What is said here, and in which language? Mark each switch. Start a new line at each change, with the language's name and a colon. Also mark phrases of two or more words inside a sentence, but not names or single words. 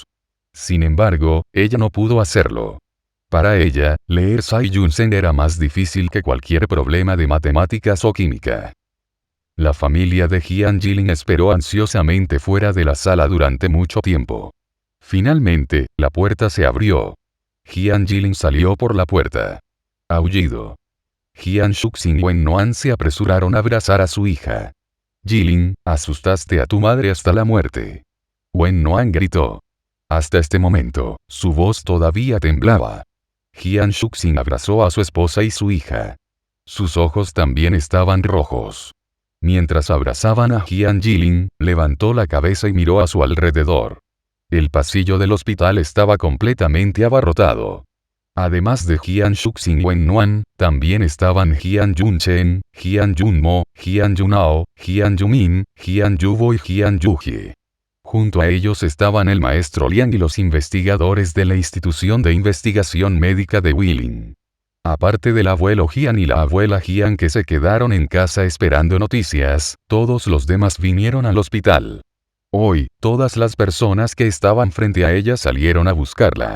Spanish: Sin embargo, ella no pudo hacerlo. Para ella, leer Sai Yunsen era más difícil que cualquier problema de matemáticas o química. La familia de Jian Jilin esperó ansiosamente fuera de la sala durante mucho tiempo. Finalmente, la puerta se abrió. Jian Jilin salió por la puerta. Aullido. Jian Shuxing y Wen Noan se apresuraron a abrazar a su hija. Jilin, asustaste a tu madre hasta la muerte. Wen Noan gritó. Hasta este momento, su voz todavía temblaba. Jian Shuxing abrazó a su esposa y su hija. Sus ojos también estaban rojos. Mientras abrazaban a Jian Jilin, levantó la cabeza y miró a su alrededor. El pasillo del hospital estaba completamente abarrotado. Además de Jian Shuxing y Wen Noan, también estaban Jian Yunchen, Jian Yunmo, Jian Yunao, Jian Yumin, Jian Yubo y Jian Yujie. Junto a ellos estaban el maestro Liang y los investigadores de la Institución de Investigación Médica de Guilin. Aparte del abuelo Jian y la abuela Jian que se quedaron en casa esperando noticias, todos los demás vinieron al hospital. Hoy, todas las personas que estaban frente a ella salieron a buscarla.